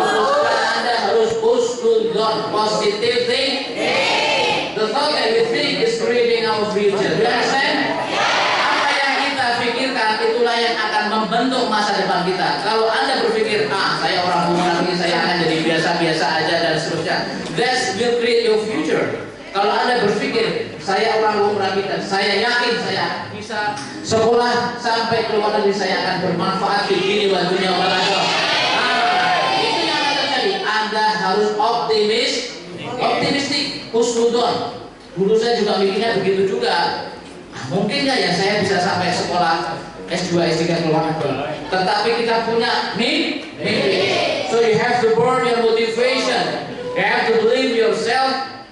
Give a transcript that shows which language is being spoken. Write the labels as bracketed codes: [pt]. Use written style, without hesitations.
[id] Anda harus [en] push to the positive thing. The thought that we think is creating our future. You understand? [id] Apa yang kita pikirkan itulah yang akan membentuk masa depan kita. Kalau Anda berpikir, saya orang umum ini, saya akan jadi biasa-biasa aja dan seterusnya, [en] that will create your future. [id] Kalau Anda berpikir, saya orang umum kita, saya yakin saya bisa sekolah sampai ke luar negeri, saya akan bermanfaat di sini bantunya orang itu yang akan terjadi. Anda harus optimistik, husnudon. Dulu saya juga mikirnya begitu juga. Mungkin nggak ya saya bisa sampai sekolah S2, S3 ke luar negeri. Tetapi kita punya mimpi. [en] So you have to burn your motivation. You have to believe yourself.